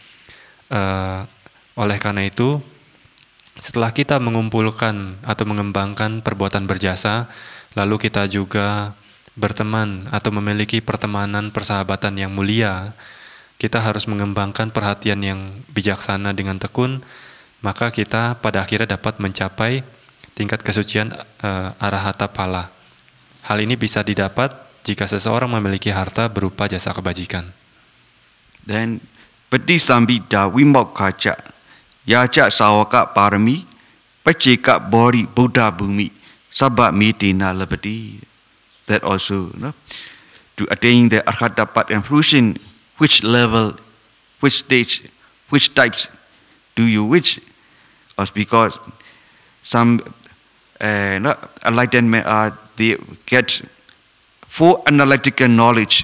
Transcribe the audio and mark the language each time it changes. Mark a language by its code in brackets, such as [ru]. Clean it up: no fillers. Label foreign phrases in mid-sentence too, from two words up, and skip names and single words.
[id] Oleh karena itu, setelah kita mengumpulkan atau mengembangkan perbuatan berjasa, lalu kita juga berteman atau memiliki pertemanan persahabatan yang mulia, kita harus mengembangkan perhatian yang bijaksana dengan tekun, maka kita pada akhirnya dapat mencapai tingkat kesucian [pi] arahata pala. [id] Hal ini bisa didapat jika seseorang memiliki harta berupa jasa kebajikan. [pi] Then Patisambhida Vimokkaca Yaca Sawaka Parami Paceka Bori Buddha Bhumi Sabba Mitina Labadi. [en] That also, to attain the arhata path and fruition, which level, which stage, which types do you wish? Because some enlightenment they get full analytical knowledge.